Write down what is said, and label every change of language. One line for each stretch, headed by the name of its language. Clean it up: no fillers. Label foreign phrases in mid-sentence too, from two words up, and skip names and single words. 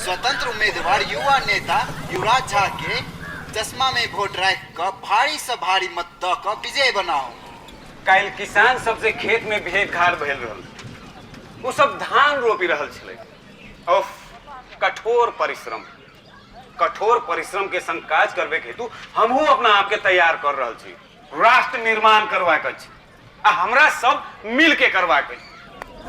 Maithili: स्वतंत्र उम्मीदवार युवा नेता युवराज झा के चश्मा में वोट रख कर भारी से भारी मत द कर विजय बनाओ। काल किसान सबसे खेत में भेड़ घाड़ भेल रहल, वो सब धान रोपी रहल छले। उफ, कठोर परिश्रम के संग काज करबे हेतु हमहू अपना आप के तैयार कर रहल छी। राष्ट्र निर्माण करवाक अछि आ हमरा सब मिल के करवाक अछि।